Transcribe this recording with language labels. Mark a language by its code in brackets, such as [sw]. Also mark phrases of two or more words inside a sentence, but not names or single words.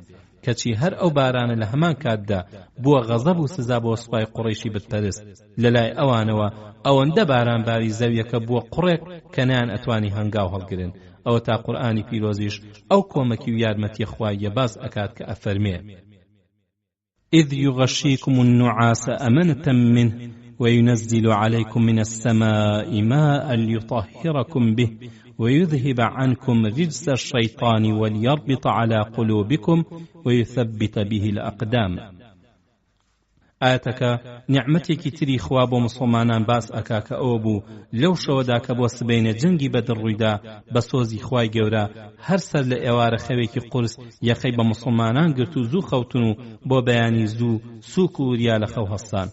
[ckb] کەچی هەر ئەو بارانە لە هەمان کاتدا بووە غەزەب و سزا بۆ سوپای قوڕەیشی بتپەرست. لەلای ئەوانەوە ئەوەندە بارانباری زەویەکە بووە قوڕێک کە نەیان ئەتوانی هەنگاو هەڵگرن. ئەوە تا قورئانی پیرۆزیش ئەو کۆمەکی و یارمەتی خوایە باز ئەکات کە ئەفەرمێ [ar] إذ يغشيكم النعاس أمنة منه وينزل عليكم من السماء ماء ليطهركم به ويذهب عنكم رجس الشيطان وليربط على قلوبكم ويثبت به الأقدام. [ckb] ئاەتەکە نیعمەتێکی تری خوا بۆ مسلمانان باس ئەکا کە ئەوە بوو لەو شەوەدا کە بۆ سبەینە جەنگی بەدر ڕوویدا بە سۆزی خوای گەورە هەر سەر لە ئێوارە خەوێکی قورس یەخەی بە مسلمانان گرت و زوو خەوتن و بۆ بەیانی زوو سووک و وریا لە خەو هەستان.